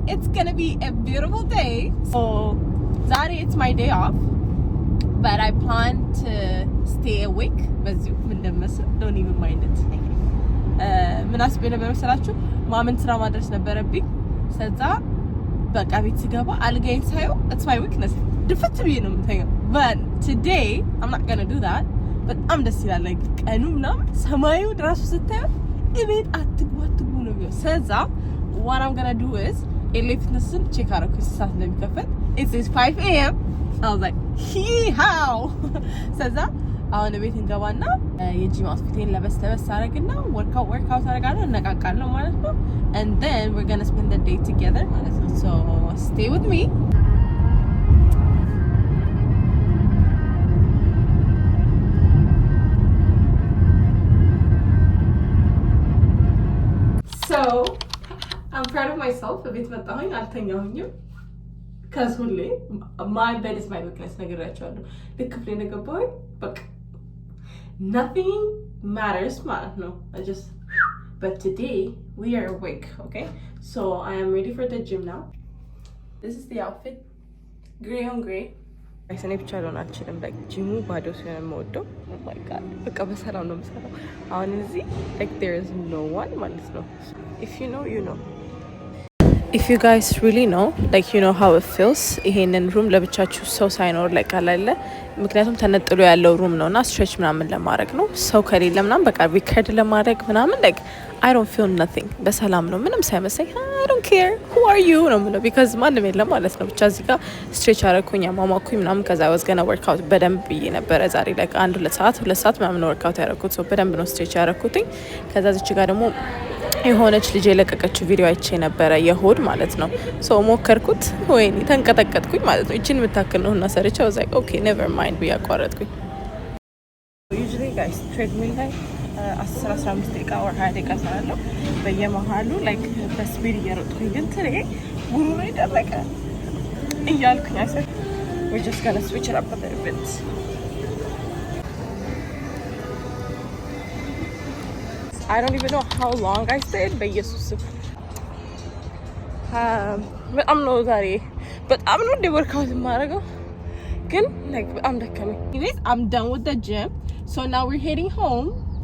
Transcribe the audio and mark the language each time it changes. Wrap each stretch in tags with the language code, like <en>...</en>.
<en>It's gonna be a beautiful day. So, Zari, it's my day off, but I plan to stay awake. Don't even mind it.</en> <am>ምን አስቤ ነበር መሰላችሁ? ማመን ስራ ማድረስ ነበረብኝ። ስለዛ በቃ ቤት ስገባ አልጋዬን ሳየው</am> <en>it's my weakness.</en> <am>ድፍት ብዬ ነው የምተኛው.</am> <en>But today I'm not gonna do that.</en> <am>በጣም ደስ ይላል። like ቀኑ ምናምን ሰማዩ ራሱ ስታየው እቤት አትግቡ ነው የሚለው። ስለዛ</am> <en>what I'm gonna do is</en> <am>ኤሌክትሪክስን ቼክ አደረኩኝ ሰዓት እንደሚከፈት.</am> <en>It is 5 a.m. I was like, how?</en> <am>ስለዛ አሁን ቤት እንገባና የጂም አውትፊቴን ለበስ አደርግና ወርክአውት አደርጋለሁ እነቃቃለሁ ማለት ነው</am> <en>and then we're going to spend the day together</en> <am>ማለት ነው.</am> <en>So stay with me. So I'm proud of myself.</en> <am>ቤት መጣሁኝ አልተኛሁኝም</am> <en>because ሁሌ my bed is my weakness</en> <am>ነገራቸዋለሁ ልክ ክፍሌ እንደገባሁኝ በቃ</am> <en>nothing matters ማለት ነው. But today we are awake, okay? So I am ready for the gym now. This is the outfit, gray on gray.</en> <am>እኔ ብቻ ልሆን አልችልም like ጂሙ ባዶ ሲሆን የምወደው. Oh my god በቃ በሰላም ነው የምሰራው አሁን እዚህ like</am> <en>there is no one</en> <am>ማለት ነው.</am> <en>If you know you know.</en> <am>If you guys really know, like you know how it feels, ይሄንን ሩም ለብቻችሁ ሰው ሳይኖር like አላለ ምክንያቱም ተነጥሎ ያለው ሩም ነውና ስትሬች ምናምን ለማድረግ ነው ሰው ከሌለ ምናምን በቃ ሪከርድ ለማድረግ ምናምን like</am> <en>I don't feel nothing</en> <am>በሰላም ነው ምንም ሳይመስለኝ</am> <en>I don't care who are you</en> <am>ነው የምለው because ማንም የለም ማለት ነው። ብቻ እዚህ ጋር ስትሬች አደረኩኝ አሟሟኩኝ ምናምን ከዛ</am> <en>I was gonna work out</en> <am>በደንብ ብዬ ነበረ ዛሬ like 2 ሰዓት ምናምን ወርክ አውት ያደረኩት ሰው በደንብ ነው ስትሬች ያደረኩትኝ። ከዛ እዚህ ጋር ደግሞ የሆነች ልጅ የለቀቀችው ቪዲዮ አይቼ ነበረ የሆድ ማለት ነው ሶ ሞከርኩት ወይኔ ተንቀጠቀጥኩኝ ማለት ነው። እቺን የምታክል ነው እና ሰርቼ</am> <en>I was like okay never mind</en> <am>ብዬ አቋረጥኩኝ። usually guys treadmill ላይ 10-15 ደቂቃ or 20 ደቂቃ ሰራለሁ በየመሃሉ like በስፒድ እየሮጥኩኝ ግን ትሬ ጉሮሮዬ ደረቀ እያልኩኝ</am> <en>I said we're just gonna switch it up a little bit. I don't even know how long I stayed, but yes, but I'm not sorry. But I'm not the workout tomorrow. Good, like I'm done. Anyways, I'm done with the gym. So now we're heading home.</en>